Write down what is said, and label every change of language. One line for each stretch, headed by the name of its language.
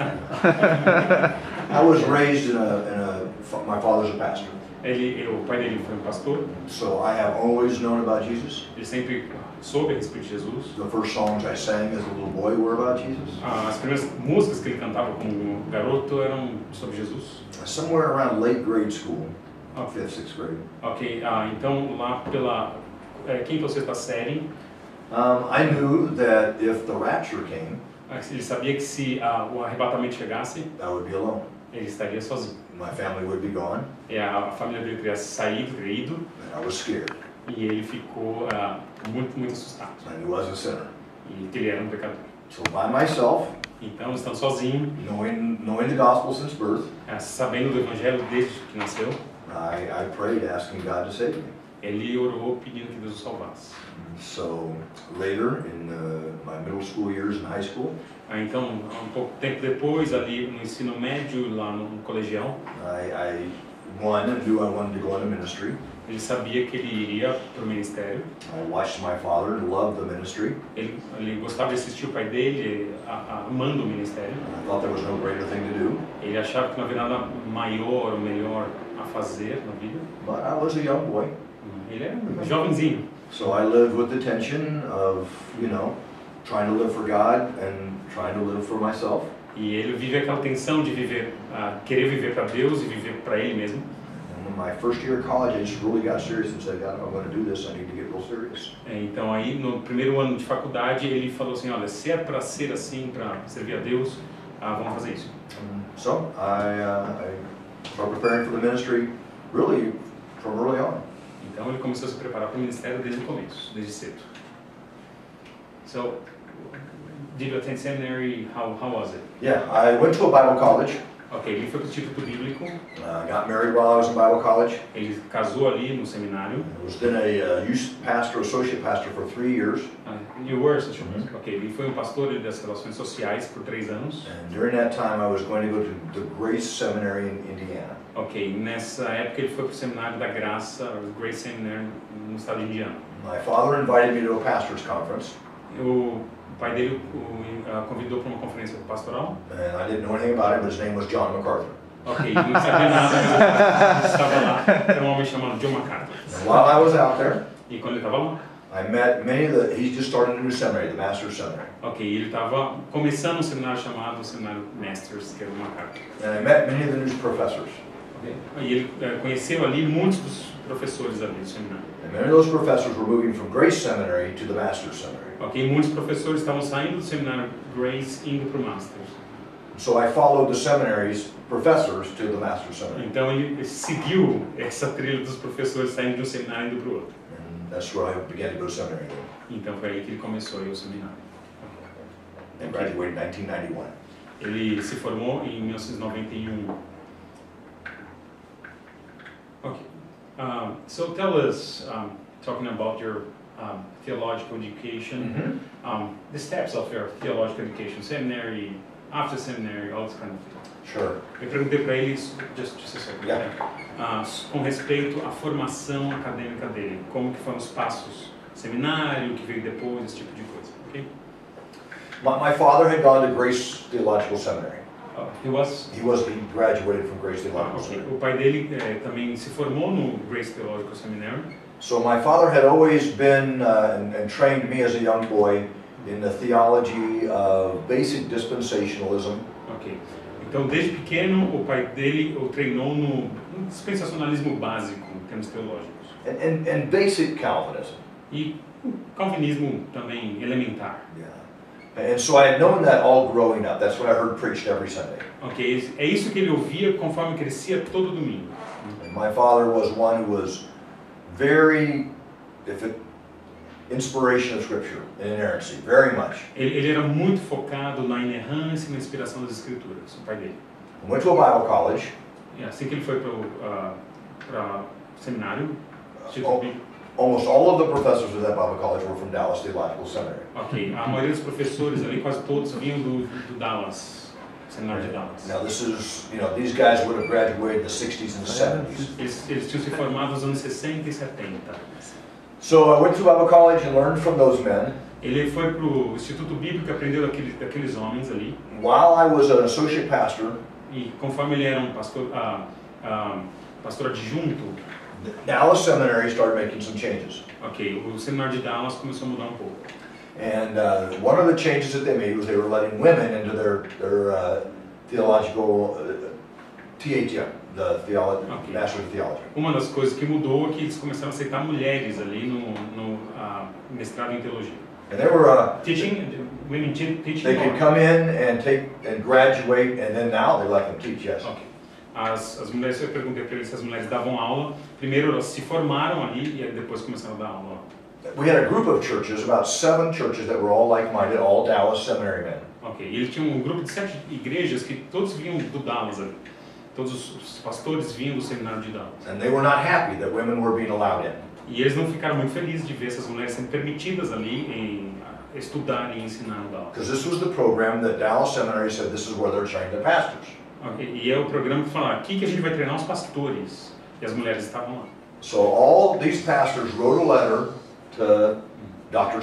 English: I was raised my father's a pastor.
Portuguese: O pai dele foi pastor.
English: So I have always known about Jesus.
Portuguese: Ele sempre soube a respeito de Jesus.
English: The first songs I sang as a little boy were about Jesus.
Portuguese: As primeiras músicas que ele cantava como garoto eram sobre Jesus.
English: Somewhere around late grade school, 5th, 6th grade.
Portuguese: Ok, então lá pela quinta ou sexta série.
English: I knew that if the rapture came,
Portuguese: ele sabia que se o arrebatamento chegasse,
English: I would be alone.
Portuguese: Ele estaria sozinho.
English: My family would be gone.
Portuguese: E a família dele teria saído, teria ido.
English: And I was scared.
Portuguese: E ele ficou muito assustado.
English: And he was a sinner.
Portuguese: E que ele era um pecador.
English: So by myself,
Portuguese: Então, estando sozinho,
English: knowing the gospel since birth,
Portuguese: sabendo do evangelho desde que nasceu,
English: I prayed asking God to save me.
Portuguese: ele orou pedindo que Deus o salvasse.
English: So later in my middle school years in high school,
Portuguese: Então, um pouco tempo depois, ali no ensino médio, lá no colegial,
English: I knew I wanted to go into ministry.
Portuguese: ele sabia que ele iria para o ministério.
English: I watched my father and loved the ministry.
Portuguese: Ele gostava de assistir o pai dele amando o ministério.
English: I thought there was no greater thing to do.
Portuguese: Ele achava que não havia nada maior ou melhor a fazer na vida.
English: But I was a young boy.
Portuguese: Ele era um jovenzinho.
English: So I lived with the tension of, trying to live for God and trying to live for myself.
Portuguese: E ele vive aquela tensão de viver, querer viver para Deus e viver para ele mesmo.
English: And in my first year of college, I just really got serious and said, God, if I'm going to do this, I need to get real serious.
Portuguese: Então aí, no primeiro ano de faculdade, ele falou assim, olha, se é para ser assim, para servir a Deus, vamos fazer isso.
English: So I started preparing for the ministry really from early on.
Portuguese: Então ele começou a se preparar para o ministério desde o começo, desde cedo.
English: So, did you attend seminary? How was it? Yeah, I went to a Bible college.
Portuguese: Ok, ele foi para o Instituto Bíblico.
English: Got married while I was in Bible college.
Portuguese: Ele casou ali no seminário.
English: I was then a youth pastor, associate pastor for 3 years. You were associate pastor.
Portuguese: Ok, ele foi pastor das relações sociais por 3 anos.
English: And during that time, I was going to go to the Grace Seminary in Indiana.
Portuguese: Ok, nessa época ele foi para o seminário da Graça, o Grace Seminary, no estado de Indiana.
English: My father invited me to a pastor's conference.
Portuguese: O pai dele o convidou para uma conferência pastoral.
English: And I didn't know anything about it, but his name was John MacArthur.
Portuguese: Ok, não sabia nada, mas estava lá, era um homem chamado John MacArthur.
English: And while I was out there,
Portuguese: E quando ele estava lá,
English: I met many of the, he just started a new seminary, the Master's Seminary.
Portuguese: ok, ele estava começando um seminário chamado Seminário Masters, que era o MacArthur.
English: And I met many of the new professors. Okay.
Portuguese: E ele conheceu ali muitos dos professores ali do seminário.
English: And many of those professors were moving from Grace Seminary to the Master's Seminary.
Portuguese: Ok, muitos professores estavam saindo do seminário Grace indo para o Masters.
English: So I followed the seminary's professors to the Master's Seminary.
Portuguese: Então ele seguiu essa trilha dos professores saindo de um seminário indo para o outro.
English: And that's where I began to go to seminary.
Portuguese: Então foi aí que ele começou a ir ao seminário.
English: And graduated in 1991.
Portuguese: Ele se formou em 1991.
English: Okay. So tell us, talking about your theological education, the steps of your theological education, seminary, after seminary, all this kind of thing. Sure.
Portuguese: Eu perguntei para ele,
English: just a second, Yeah.
Portuguese: com respeito à formação acadêmica dele, como que foram os passos, seminário, o que veio depois, esse tipo de coisa, ok?
English: My father had gone to Grace Theological Seminary. He graduated from Grace Theological okay. Seminary.
Portuguese: O pai dele também se formou no Grace Theological Seminary.
English: So my father had always been and trained me as a young boy in the theology of basic dispensationalism. Ok.
Portuguese: Então, desde pequeno, o pai dele o treinou no dispensacionalismo básico, em termos teológicos.
English: And basic Calvinism.
Portuguese: E calvinismo também elementar.
English: Yeah. And so I had known that all growing up. That's what I heard preached every Sunday.
Portuguese: Ok, é isso que ele ouvia conforme crescia todo domingo.
English: And my father was one who was very inspiration of Scripture and inerrancy, very much.
Portuguese: Ele era muito focado na inerrância e na inspiração das Escrituras, o pai dele.
English: I went to a Bible college.
Portuguese: E assim que ele foi para seminário,
English: Almost all of the professors of that Bible college were from Dallas Theological Seminary.
Portuguese: Ok, a maioria dos professores ali, quase todos, vinham do Dallas, seminário de Dallas.
English: Now this is, these guys would have graduated in the 60s and 70s.
Portuguese: Eles tinham se formado nos anos 60 e 70.
English: So I went to Bible college and learned from those men.
Portuguese: Ele foi para o Instituto Bíblico e aprendeu daqueles homens ali.
English: While I was an associate pastor,
Portuguese: E conforme ele era um pastor adjunto,
English: Dallas Seminary started making some changes.
Portuguese: ok, o seminário de Dallas começou a mudar um pouco.
English: And one of the changes that they made was they were letting women into their theological THM, the Master of Theology.
Portuguese: Uma das coisas que mudou é que eles começaram a aceitar mulheres ali no mestrado em teologia.
English: And they were Women teaching. They could come in and take and graduate, and then now they let them teach. Yes. Okay.
Portuguese: As mulheres, eu perguntei para eles se as mulheres davam aula. Primeiro elas se formaram ali e depois começaram a dar aula.
English: We had a group of churches, about 7 churches that were all like-minded, all Dallas seminary men.
Portuguese: Ok, ele tinha um grupo de 7 igrejas que todos vinham do Dallas ali. Todos os pastores vinham do seminário de Dallas.
English: And they were not happy that women were being allowed in.
Portuguese: E eles não ficaram muito felizes de ver essas mulheres sendo permitidas ali em estudar e ensinar no Dallas.
English: Because this was the program that Dallas Seminary said this is where they're trained the pastors.
Portuguese: Okay, e é o programa que fala, aqui que a gente vai treinar os pastores. E as mulheres estavam lá.
English: So all these pastors wrote a letter to Dr.